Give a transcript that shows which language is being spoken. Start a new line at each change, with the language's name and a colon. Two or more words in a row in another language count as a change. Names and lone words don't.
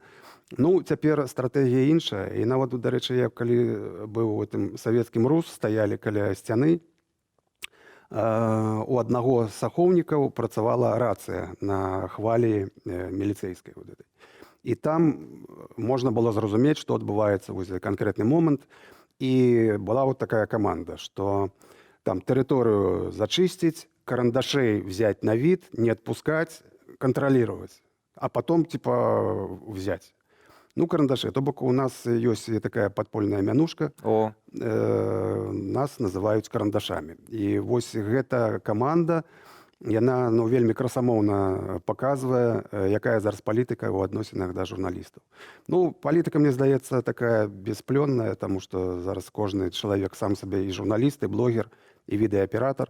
Belarusian: Ну, цяпер стратэгія іншая. І нават, дарэчы, я калі быў у гэтым савецкім РУС, стаялі каля сцяны, у аднаго з ахоўнікаў працавала рацыя на хвалі міліцэйскай. І там можна было зразумець, што адбываецца вось канкрэтны момант. І была вот такая каманда, што там тэрыторыю зачысціць,
Russian: карандашей взять на вид, не отпускать, контролировать, а потом типа взять. Ну, карандаши.
Belarusian: То бок у нас ёсць такая падпольная мянушка. Нас называюць карандашамі. І вось гэта каманда, яна, ну, вельмі красамоўна паказвае, якая зараз палітыка ў адносінах да журналістаў. Ну, палітыка, мне здаецца, такая бесплённая, таму што зараз кожны чалавек сам сабе і журналіст, і блогер, і відэааператар.